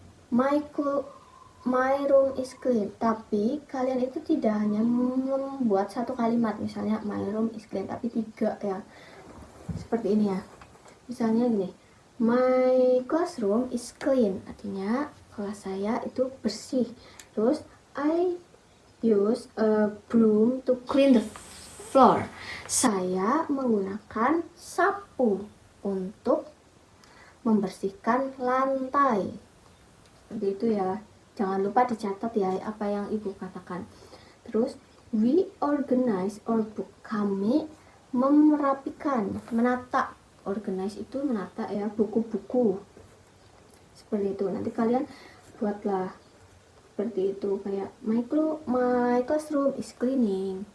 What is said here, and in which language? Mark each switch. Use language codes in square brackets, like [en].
[en] My room is clean. [id] Tapi kalian itu tidak hanya membuat satu kalimat, misalnya [en] my room is clean, [id] tapi 3 ya. Seperti ini ya. Misalnya gini, [en] my classroom is clean. [id] Artinya kelas saya itu bersih. [en] Terus I use a broom to clean the floor. [id] Saya menggunakan sapu untuk membersihkan lantai. Seperti itu ya. Jangan lupa dicatat ya apa yang ibu katakan. [en] Terus we organize our book. [id] Kami merapikan, menata. Organize itu menata ya buku-buku. Seperti itu. Nanti kalian buatlah seperti itu, kayak [en] my classroom is cleaning.